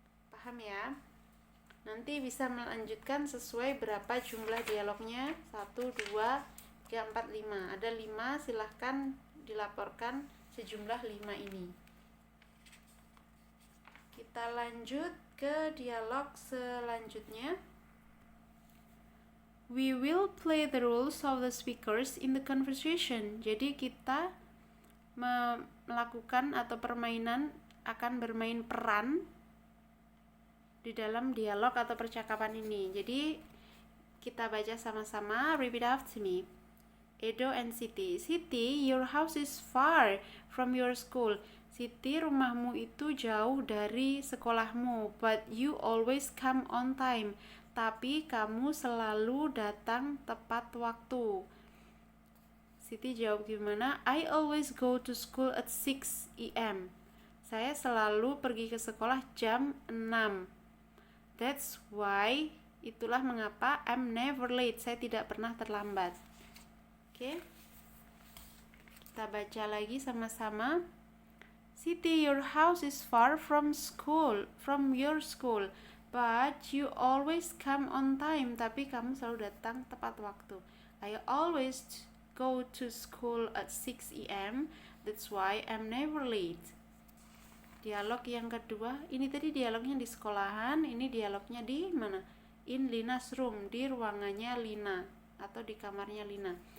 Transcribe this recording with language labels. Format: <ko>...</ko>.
<id>Paham ya? Nanti bisa melanjutkan sesuai berapa jumlah dialognya. 1, 2, 3, 4, 5. Ada 5, silahkan dilaporkan sejumlah 5 ini. Kita lanjut ke dialog selanjutnya.</id> <en>We will play the roles of the speakers in the conversation.</en> <id>Jadi kita melakukan atau permainan, akan bermain peran di dalam dialog atau percakapan ini. Jadi kita baca sama-sama.</id> <en>Repeat after me.</en> <id>Edo and Siti.</id> <en>Siti, your house is far from your school.</en> <id>Siti, rumahmu itu jauh dari sekolahmu.</id> <en>But you always come on time.</en> <id>Tapi kamu selalu datang tepat waktu. Siti jawab gimana?</id> <en>I always go to school at 6 a.m.</en> <id>Saya selalu pergi ke sekolah jam 6.</id> <en>That's why,</en> <id>itulah mengapa,</id> <en>I'm never late.</en> <id>Saya tidak pernah terlambat. Oke. Kita baca lagi sama-sama.</id> <en>Siti, your house is far from your school. But you always come on time.</en> <id>Tapi kamu selalu datang tepat waktu.</id> <en>I always go to school at 6 a.m. That's why I'm never late.</en> <id>Dialog yang kedua, ini tadi dialognya di sekolahan, ini dialognya di mana?</id> <en>In Lina's room,</en> <id>di ruangannya Lina atau di kamarnya Lina.</id>